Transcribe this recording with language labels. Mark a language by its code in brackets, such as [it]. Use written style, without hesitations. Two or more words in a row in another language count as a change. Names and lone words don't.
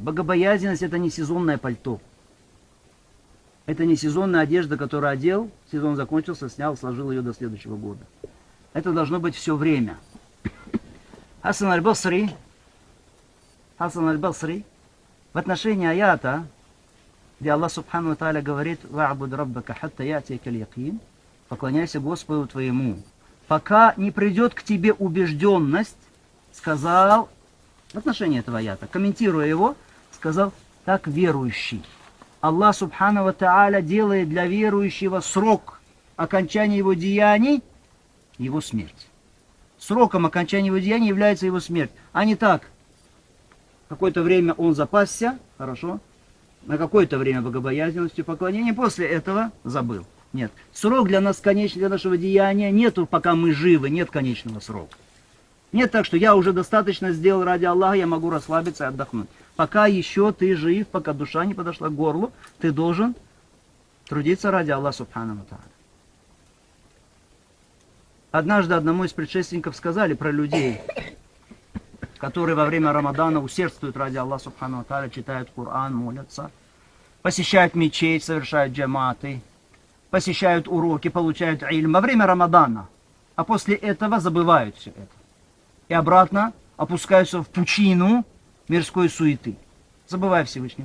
[ru] Богобоязненность — это не сезонное пальто. Это не сезонная одежда, которую одел, сезон закончился, снял, сложил ее до следующего года. Это должно быть все время. Хасан аль-Басри в отношении аята, где Аллах [ar] سبحانه وتعالى [ru] говорит: [ar] «واعبد ربك حتى يأتيك اليقين», [ru] поклоняйся Господу твоему, пока не придет к тебе убежденность, сказал, в отношении этого аята, комментируя его, сказал: так верующий. Аллах [ar] سبحانه وتعالى [ru] делает для верующего срок окончания его деяний, его смерть. Сроком окончания его деяний является его смерть. А не так, какое-то время он запасся, хорошо, на какое-то время богобоязненностью, поклонением, после этого забыл. Нет. Срок для нас конечный, для нашего деяния нету, пока мы живы, нет конечного срока. Нет так, что я уже достаточно сделал ради Аллаха, я могу расслабиться и отдохнуть. Пока еще ты жив, пока душа не подошла к горлу, ты должен трудиться ради Аллаха [ar] سبحانه وتعالى. [ru] Однажды одному из предшественников сказали про людей, которые во время Рамадана усердствуют ради Аллаха [ar] سبحانه وتعالى, [ru] читают Коран, молятся, посещают мечеть, совершают джаматы, посещают уроки, получают ильм во время Рамадана, а после этого забывают все это. И обратно опускаются в пучину мирской суеты, забывая Всевышнего.